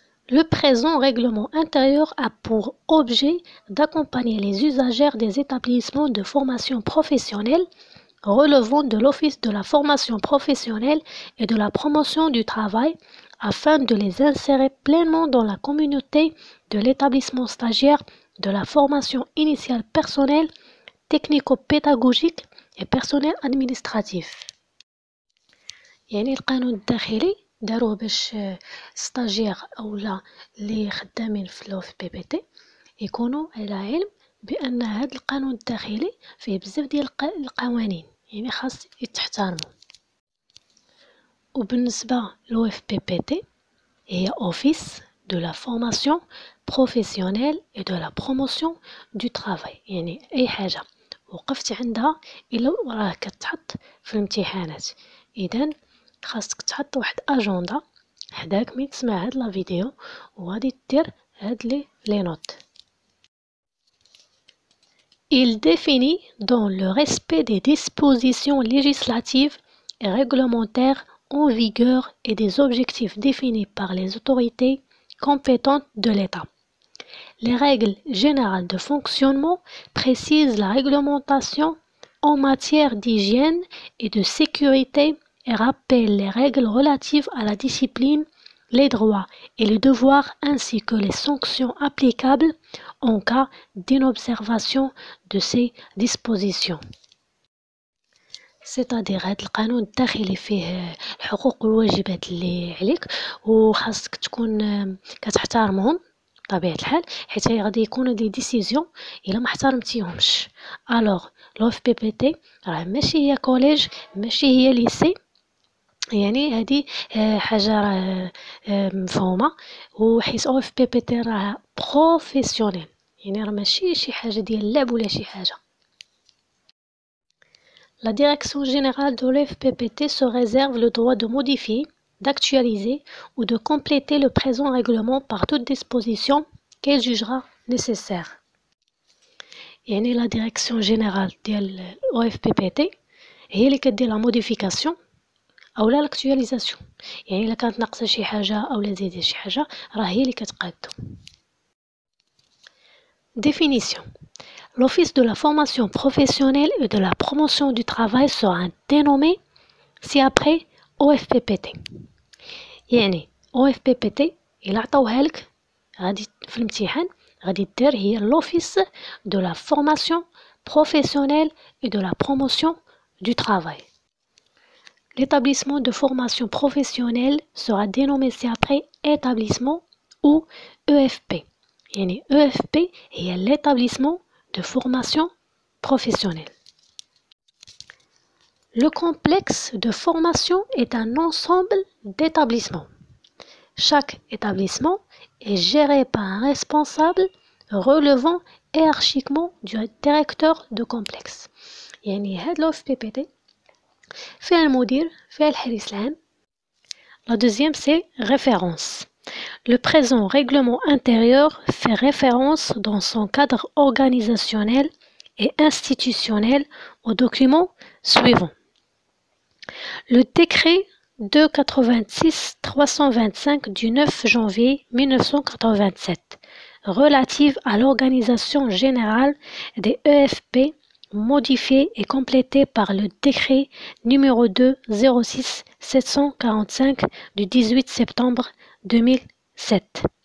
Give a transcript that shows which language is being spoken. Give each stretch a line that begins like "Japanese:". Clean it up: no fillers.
French: Le présent règlement intérieur a pour objet d'accompagner les usagers des établissements de formation professionnelle relevant de l'Office de la formation professionnelle et de la promotion du travail afin de les insérer pleinement dans la communauté de l'établissement stagiaire de la formation initiale personnelle, technico-pédagogique et personnel administratif.
Arabic: يعني القانون الداخلي داروه باش ستاجير اولا اللي خدامين في لو في بي بي تي يكونوا على علم بان هذا القانون الداخلي فيه بزاف ديال القوانين، يعني خاص يتحترموا. وبالنسبه لو اف بي بي تي هي اوفيس
French: de la formation professionnelle et de la promotion du travail،
Arabic: يعني اي حاجه وقفت عندها الا راه كتحط في الامتحانات. اذا خاصك تحط واحد اجنده حداك ملي تسمع هاد لا فيديو وغادي دير هاد لي نوت.
French: Il définit dans le respect des dispositions législatives et réglementaires en vigueur et des objectifs définis par les autorités compétentes de l'État. Les règles générales de fonctionnement précisent la réglementation en matière d'hygiène et de sécurité et rappellent les règles relatives à la discipline, les droits et les devoirs ainsi que les sanctions applicables en cas d'inobservation de ces dispositions. C'est-à-dire
Arabic: هذا القانون الداخلي فيه الحقوق والواجبات اللي عليك وخاصك تكون كتحترمهم بطبيعة الحال، حيت غادي يكونوا دي ديسيزيون الا ما احترمتيهمش. الوغ لو اف بي بي تي راه ماشي هي كوليج، ماشي هي ليسي، يعني هذه حاجه راه مفهومه. وحيت او اف بي بي تي راه بروفيسيونيل، يعني راه ماشي شي حاجه ديال اللعب ولا شي حاجه.
French: La Direction générale de l'FPPT se réserve le droit de modifier, d'actualiser ou de compléter le présent règlement par toute disposition qu'elle jugera nécessaire.
Arabic: يعني
French: la Direction générale
Arabic: ديال l'OFPPT هي اللي كدير
French: la modification
Arabic: أو لا
French: l'actualisation،
Arabic: يعني إلا كانت ناقصة شي حاجة أو لا زايدة شي حاجة راه هي اللي كتقادو.
French: Définition. L'Office de la formation professionnelle et de la promotion du travail sera dénommé ci-après OFPPT.
Arabic: يعني OFPPT إلا عطاوها لك غادي في الامتحان غادي دير هي
French: l'Office de la formation professionnelle et de la promotion du travail. L'établissement de formation professionnelle sera dénommé ci-après établissement ou EFP.
Arabic: يعني EFP هي
French: l'établissement de formation professionnelle. Le complexe de formation est un ensemble d'établissements. Chaque établissement est géré par un responsable relevant hiérarchiquement du directeur de complexe.
Arabic: يعني هاد لو في بي تي فيها المدير فيها الحارس العام.
French: La deuxième c'est référence. Le présent règlement intérieur fait référence dans son cadre organisationnel et institutionnel aux documents suivants. Le décret 286-325 du 9 janvier 1987 relative à l'organisation générale des EFP modifié et complété par le décret numéro 2-06-745 du 18 septembre 2007.